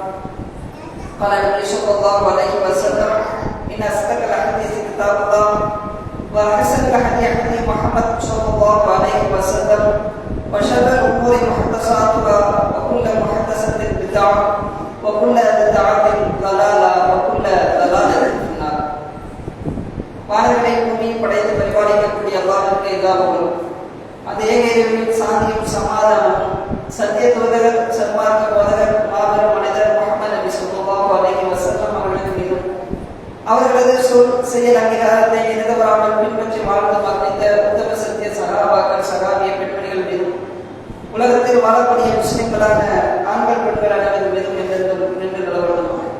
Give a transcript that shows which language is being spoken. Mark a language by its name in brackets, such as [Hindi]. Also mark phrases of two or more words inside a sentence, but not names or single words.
[Arabic] قال النبي صلى الله عليه وسلم: إن أصدق الحديث كتاب الله وأحسن الهدي هدي محمد صلى الله عليه وسلم وشر الأمور محدثاتها وكل محدثة بدعة وكل بدعة ضلالة وكل ضلالة في النار. [Tamil] வானங்களை பூமி படைத்து பரிபாலிக்கக்கூடிய அல்லாஹ்வுக்கு எல்லா புகழும். அதே இறைவனின் சாந்தியும் சமாதானமும் சத்திய தூதர் சன்மார்க்க போதகர் மாபெரும் மனிதர் முஹம்மது நபி [Arabic] صلى الله عليه وسلم [Tamil] அவர்களுக்கு மீதும் அவர்களது சொல் செயல் அங்கீகாரத்தை நிரந்தரமாக பின்பற்றி வாழ்ந்து மரணித்த உத்தம சத்திய சகாபாக்கள் சகாபிய பெண்மணிகள் மீதும் உலகத்தில் வாழக்கூடிய முஸ்லிம்களான ஆண்கள் பெண்கள் அனைவரும் மீதும் நின்று நிலவரணும்.